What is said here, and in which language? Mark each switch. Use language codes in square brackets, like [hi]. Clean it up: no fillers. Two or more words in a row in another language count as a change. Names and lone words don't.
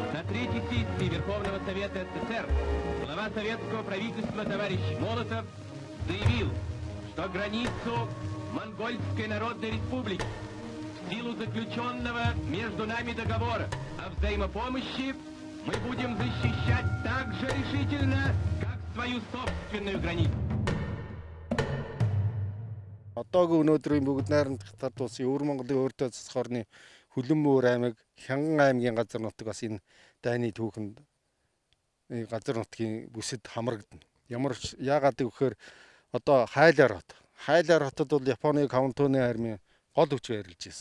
[ru] встречи сессии Верховного Совета СССР глава советского правительства товарищ Молотов заявил, что границу Монгольской Народной Республики в силу заключенного между нами договора о взаимопомощи мы будем защищать так же решительно, как свою собственную границу. [mn] Одоогийн өнөөдрийн бүгд найрамдах талд улсын өвөр Монголын өөртөө засах орны Хүлэнмөөр аймаг, Хянган аймгийн газар нутаг бас энэ дайны түүхэнд газар нутгийн бүсэд хамрагдана. Яагаад гэвэл одоо Хайлаар хотод бол Японы Каунтоны армийн гол хүч байрлаж байсан.